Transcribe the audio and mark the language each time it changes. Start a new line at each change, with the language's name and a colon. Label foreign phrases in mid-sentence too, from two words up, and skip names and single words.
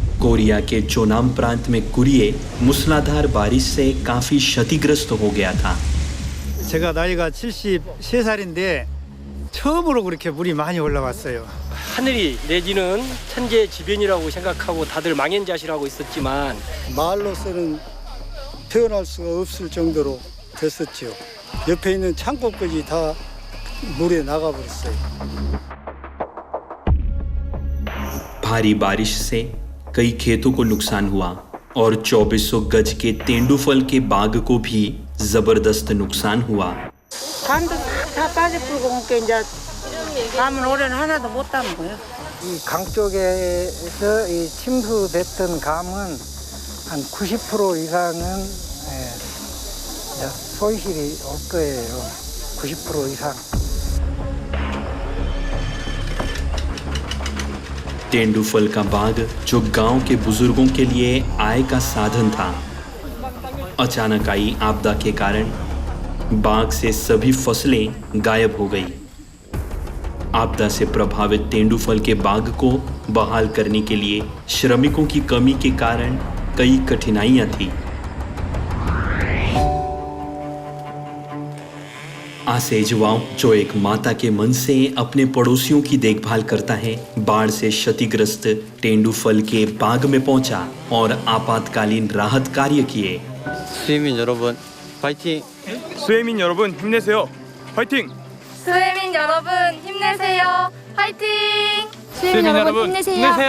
Hindi: कोरिया के चोनाम प्रांत में कुरिए मूसलाधार बारिश से काफी क्षतिग्रस्त हो गया था।
Korean: 제가 나이가 73살인데 처음으로 그렇게 물이 많이 올라왔어요. 하늘이 내지는 천재지변이라고 생각하고 다들 망연자실하고 있었지만 말로서는 표현할 수가 없을 정도로 됐었죠. 옆에 있는 창고까지 다 물에 나가버렸어요.
Hindi: भारी बारिश से कई खेतों को नुकसान हुआ और 2400 गज के तेंदुफल के बाग को भी जबरदस्त नुकसान हुआ।
Korean: 감도 다 빠져버리고 그러니까 이제 감은 올해는 하나도 못 담은 거예요. 이 강 쪽에서 이 침수됐던 감은 한 90% 이상은 소실이 올 거예요. 90% 이상.
Hindi: तेंदुफल का बाग जो गांव के बुजुर्गों के लिए आय का साधन था, अचानक आई आपदा के कारण बाग से सभी फसलें गायब हो गई। आपदा से प्रभावित तेंदुफल के बाग को बहाल करने के लिए श्रमिकों की कमी के कारण कई कठिनाइयां थी। आसेजवाओं, जो एक माता के मन से अपने पड़ोसियों की देखभाल करता है, बाढ़ से क्षतिग्रस्त तेंदुफल के बाग में पहुंचा और आपातकालीन राहत कार्य किए।
Korean: 수혜민 여러분, 파이팅! 수혜민 여러분 힘내세요. 파이팅! 수혜민 여러분 힘내세요. 파이팅! 수혜민 여러분 힘내세요.